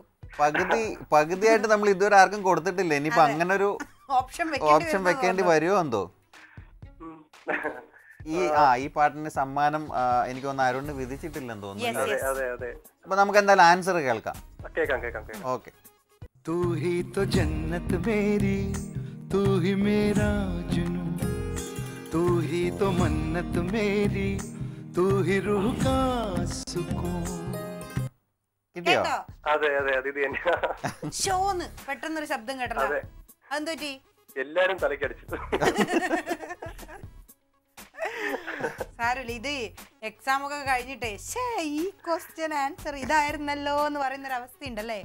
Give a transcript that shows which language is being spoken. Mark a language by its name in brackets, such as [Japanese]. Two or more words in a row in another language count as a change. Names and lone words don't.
[Malayalam] പകുതിയായിട്ട് നമ്മൾ ഇതുവരെ ആർക്കും കൊടുത്തിട്ടില്ല. ഇനിയിപ്പോ അങ്ങനെ ഒരു ഓപ്ഷൻ വെക്കേണ്ടി വരുമോ എന്തോ. ഈ പാട്ടിന് സമ്മാനം എനിക്ക് തോന്നുന്നു അരുണ് വിധിച്ചിട്ടില്ലെന്ന് തോന്നുന്നു. അപ്പൊ നമുക്ക് എന്തായാലും ആൻസർ കേൾക്കാം. ഓക്കെ. [Hindi] तू ही तो जन्नत मेरी, तू ही मेरा जुनू, तू ही तो मन्नत मेरी, तू ही रूह का सुकून. [Malayalam] കിട്ടിയോ? അതെ അതെ അതെ. ഇത് തന്നെയാ. ഷോന്ന് പെട്ടെന്നൊരു ശബ്ദം കേട്ടല്ലോ. അതെന്തു പറ്റി? എല്ലാരും തലക്കടിച്ചു. സാരമില്ല. ഇത് എക്സാം ഒക്കെ കഴിഞ്ഞിട്ടേ ഈ [English] question answer [Malayalam] ഇതായിരുന്നല്ലോ എന്ന് പറയുന്ന ഒരു അവസ്ഥ ഉണ്ടല്ലേ.